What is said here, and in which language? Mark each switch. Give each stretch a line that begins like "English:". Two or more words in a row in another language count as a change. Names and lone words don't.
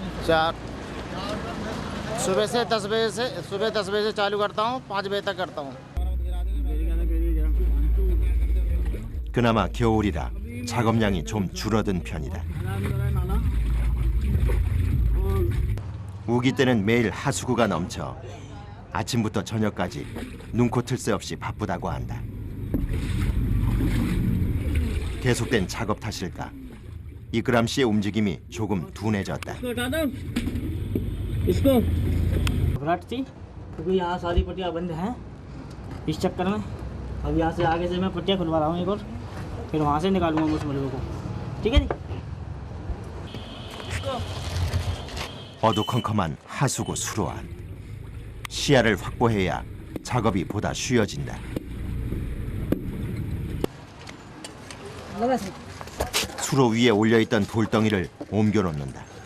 Hindi: 4 सुबह 10 बजे से चालू करता हूँ 5 बजे तक करता हूँ
Korean: 그나마 겨울이라 작업량이 좀 줄어든 편이다. 우기 때는 매일 하수구가 넘쳐 아침부터 저녁까지 눈코 틀 새 없이 바쁘다고 한다. 계속된 작업 탓일까? 이그람 씨의 움직임이 조금 둔해졌다.
Hindi: इसको घबराहट थी क्योंकि यहाँ सारी पट्टियाँ बंद हैं इस चक्कर में अब यहाँ से आगे से मैं पट्टियाँ खुलवा रहा हूँ एक और फिर वहाँ से निकालूंगा उस मलबे को ठीक है जी
Korean: 어두컴컴한 하수구 수로안. 시야를 확보해야 작업이 보다 쉬워진다. 수로 위에 올려있던 돌덩이를 옮겨놓는다.